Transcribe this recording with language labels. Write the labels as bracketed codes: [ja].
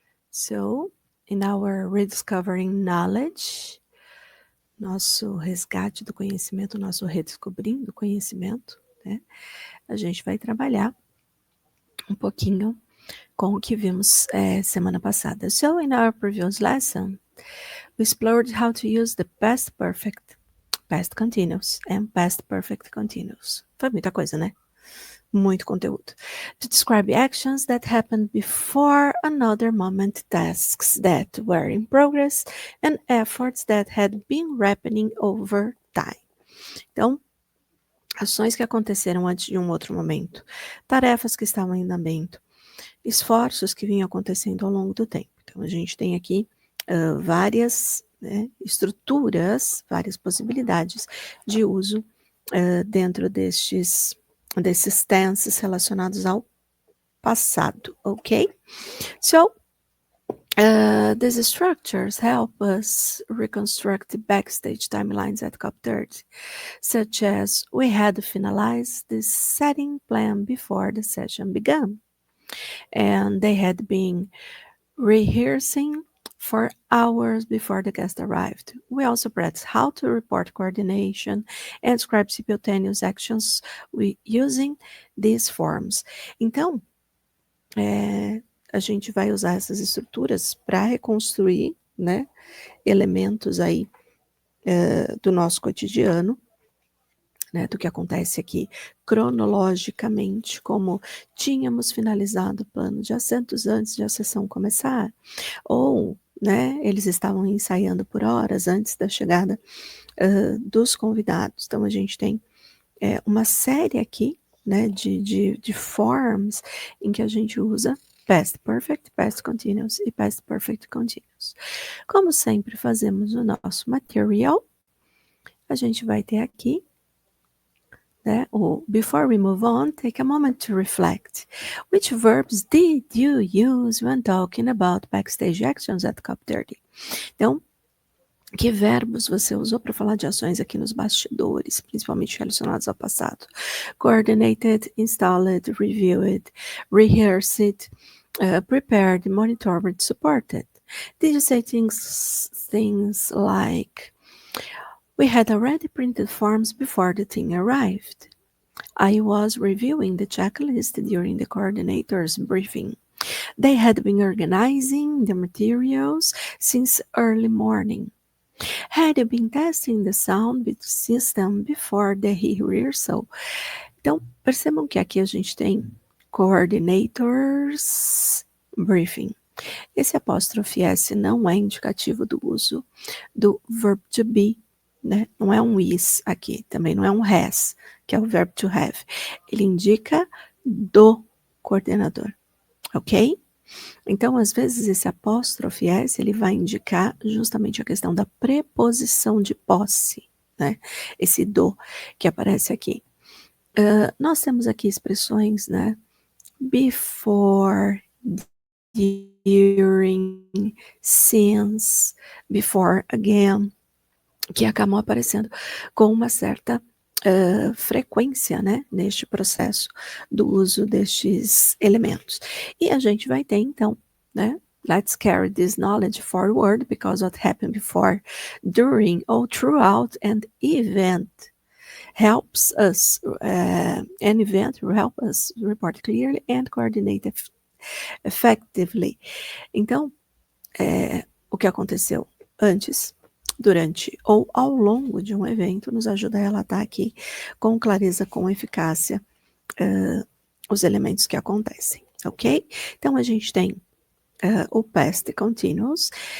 [en] So, in our Rediscovering Knowledge, [pt] nosso resgate do conhecimento, nosso redescobrindo conhecimento, né? A gente vai trabalhar um pouquinho com o que vimos semana passada. [en] So, in our previous lesson, we explored how to use the past perfect, past continuous, and past perfect continuous. [pt] Foi muita coisa, né? Muito conteúdo. [en] To describe actions that happened before another moment, tasks that were in progress, and efforts that had been happening over time. [pt] Então, ações que aconteceram antes de um outro momento, tarefas que estavam em andamento, esforços que vinham acontecendo ao longo do tempo. Então, a gente tem aqui várias estruturas, várias possibilidades de uso dentro desses tenses relacionados ao passado, ok? [en] So, these structures help us reconstruct the backstage timelines at COP30, such as we had finalized the setting plan before the session began, and they had been rehearsing for hours before the guest arrived. We also practiced how to report coordination and describe simultaneous actions using these forms. [pt] Então, a gente vai usar essas estruturas para reconstruir, né, elementos aí do nosso cotidiano, né, do que acontece aqui cronologicamente, como tínhamos finalizado o plano de assentos antes de a sessão começar, ou, né, eles estavam ensaiando por horas antes da chegada dos convidados. Então, a gente tem uma série aqui, né, de forms em que a gente usa past perfect, past continuous e past perfect continuous. Como sempre fazemos no nosso material, a gente vai ter aqui, né, o [en] before we move on, take a moment to reflect. Which verbs did you use when talking about backstage actions at COP30? [pt] Então, que verbos você usou para falar de ações aqui nos bastidores, principalmente relacionados ao passado? [en] Coordinated, installed, reviewed, rehearsed, prepared, monitored, supported. Did you say things like, we had already printed forms before the team arrived. I was reviewing the checklist during the coordinator's briefing. They had been organizing the materials since early morning. Had you been testing the sound system before the rehearsal? [pt] Então, percebam que aqui a gente tem coordinators briefing. Esse apóstrofe S não é indicativo do uso do verb to be, né? Não é um is aqui, também não é um has, que é o verb to have. Ele indica do coordenador, ok? Então, às vezes, esse apóstrofe S, ele vai indicar justamente a questão da preposição de posse, né? Esse do que aparece aqui. Nós temos aqui expressões, né? Before, during, since, before, again, que acabam aparecendo com uma certa frequência, né, neste processo do uso destes elementos. E a gente vai ter, então, né, [en] let's carry this knowledge forward because what happened before, during, or throughout an event helps us, an event will help us report clearly and coordinate effectively. [pt] Então, o que aconteceu antes, durante ou ao longo de um evento nos ajuda a relatar aqui com clareza, com eficácia, os elementos que acontecem, ok? Então, a gente tem o past continuous.